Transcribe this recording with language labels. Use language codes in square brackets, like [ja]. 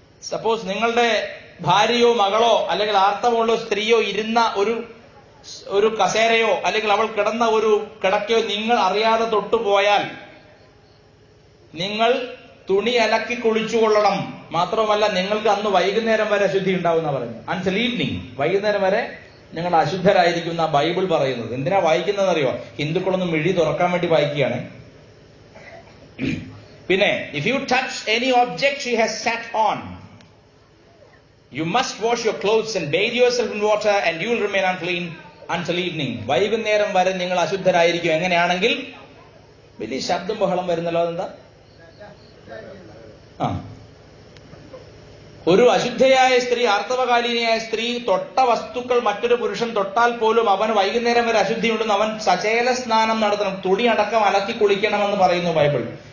[ml] Suppose നിങ്ങളുടെ ഭാര്യയോ മകളോ അല്ലെങ്കിൽ ആർത്തവമുള്ള സ്ത്രീയോ ഇരുന്ന ഒരു കസേരയോ അല്ലെങ്കിൽ അവൾ കിടന്ന ഒരു കിടക്കയോ നിങ്ങൾ അറിയാതെ തൊട്ടുപോയാൽ നിങ്ങൾ തുണി അലക്കി കുളിച്ചുകൊള്ളണം. മാത്രമല്ല നിങ്ങൾക്ക് അന്ന് വൈകുന്നേരം വരെ അശുദ്ധി ഉണ്ടാവും എന്നാ പറഞ്ഞു. [en] until evening, [ml] വൈകുന്നേരം വരെ നിങ്ങൾ അശുദ്ധരായിരിക്കുന്ന ബൈബിൾ പറയുന്നത്. എന്തിനാ വായിക്കുന്നതെന്നറിയോ? ഹിന്ദുക്കളൊന്നും മിഴി തുറക്കാൻ വേണ്ടി വായിക്കുകയാണ്. [en] പിന്നെ if you touch any object she has sat on, you must wash your clothes and bathe yourself in water and you will remain unclean until evening. [ml] വൈകുന്നേരം വരെ നിങ്ങൾ അശുദ്ധരായിരിക്കും. എങ്ങനെയാണെങ്കിൽ? വലിയ ശബ്ദം ബഹളം വരുന്നല്ലോ. അതെന്താ? ഒരു അശുദ്ധയായ സ്ത്രീ, ആർത്തവകാലീനയായ സ്ത്രീ തൊട്ട വസ്തുക്കൾ മറ്റൊരു പുരുഷൻ തൊട്ടാൽ പോലും അവൻ വൈകുന്നേരം വരെ അശുദ്ധിയുണ്ടെന്ന് അവൻ സചേല സ്നാനം നടത്തണം, തുണി അടക്കം അലക്കി കുളിക്കണമെന്ന് പറയുന്നു ബൈബിൾ.